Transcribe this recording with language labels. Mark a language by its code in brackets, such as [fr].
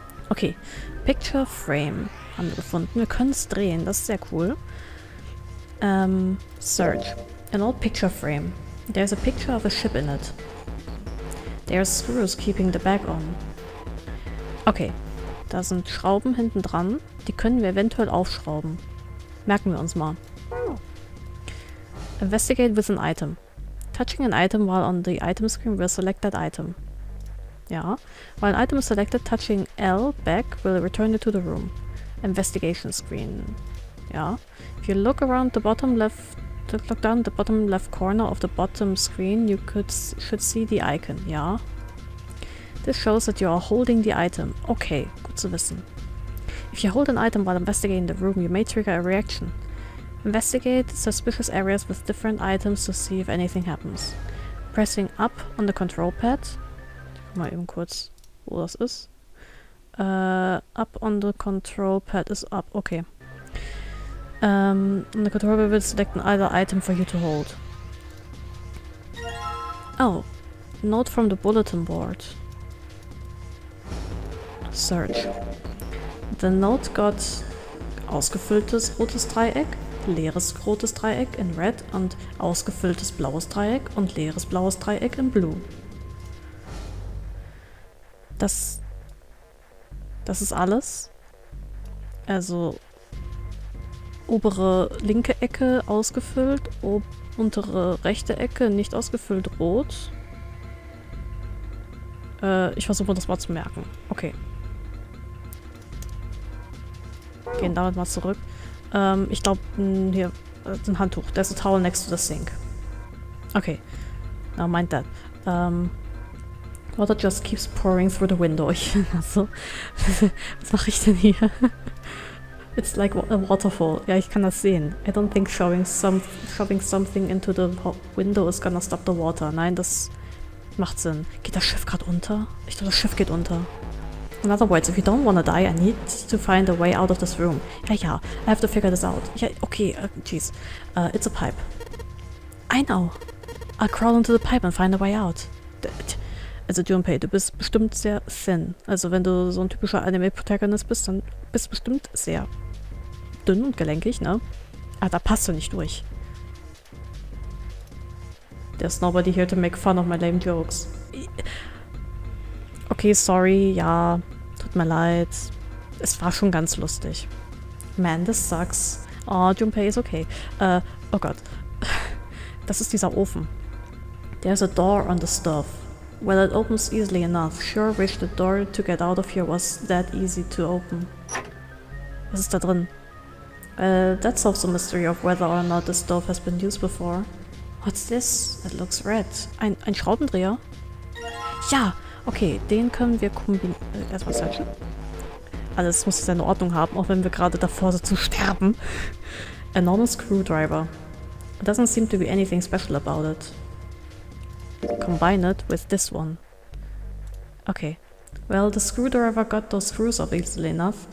[de] Okay, Picture Frame haben wir gefunden. Wir können es drehen, das ist sehr cool. [en] Search. An old picture frame. There's a picture of a ship in it. There are screws keeping the bag on. [de] Okay, da sind Schrauben hinten dran. Die können wir eventuell aufschrauben. Merken wir uns mal. [en] Investigate with an item. Touching an item while on the item screen will select that item. Ja. While an item is selected, touching L back will return it to the room. Investigation screen. Ja. If you look around the bottom left, look down the bottom left corner of the bottom screen, you should see the icon. Ja. This shows that you are holding the item. [de] Okay, gut zu wissen. [en] If you hold an item while investigating the room, you may trigger a reaction. Investigate suspicious areas with different items to see if anything happens. Pressing up on the control pad. [de] Mal eben kurz, wo das ist. [en] Up on the control pad is up. Okay. On the control pad will select either item for you to hold. Oh. Note from the bulletin board. Search. The note got [de] ausgefülltes rotes Dreieck, leeres rotes Dreieck in red und ausgefülltes blaues Dreieck und leeres blaues Dreieck in blue. Das ist alles. Also obere linke Ecke ausgefüllt, untere rechte Ecke nicht ausgefüllt rot. Ich versuche das mal zu merken. Okay. Gehen damit mal zurück. Ich glaube, hier ein Handtuch. [en] There's a towel next to the sink. Okay. Now mind that. Water just keeps pouring through the window. [de] Also, was mache ich denn hier? [en] It's like a waterfall. [de] Ja, ich kann das sehen. [en] I don't think shoving something into the window is gonna stop the water. [de] Nein, das macht Sinn. Geht das Schiff gerade unter? Ich glaube, das Schiff geht unter. [en] In other words, if you don't wanna die, I need to find a way out of this room. Ja, I have to figure this out. Ja, okay, jeez. It's a pipe. I know. I'll crawl into the pipe and find a way out. [de] Also Junpei, du bist bestimmt sehr thin. Also wenn du so ein typischer Anime-Protagonist bist, dann bist du bestimmt sehr dünn und gelenkig, ne? Ah, da passt du nicht durch. [en] There's nobody here to make fun of my lame jokes. [de] Okay, sorry, ja, tut mir leid. Es war schon ganz lustig. [en] Man, this sucks. [de] Oh, Junpei ist okay. Oh Gott. Das ist dieser Ofen. [en] There's a door on the stove. Well, it opens easily enough. Sure wish the door to get out of here was that easy to open. [de] Was ist da drin? [en] That solves the mystery of whether or not the stove has been used before. What's this? It looks red. [de] Ein Schraubendreher? Ja! Okay, den können wir kombinieren. Erstmal searchen. Alles muss seine Ordnung haben, auch wenn wir gerade davor sind zu sterben. [en] A normal screwdriver. It doesn't seem to be anything special about it. Combine it with this one. Okay. Well, the screwdriver got those screws off easily enough.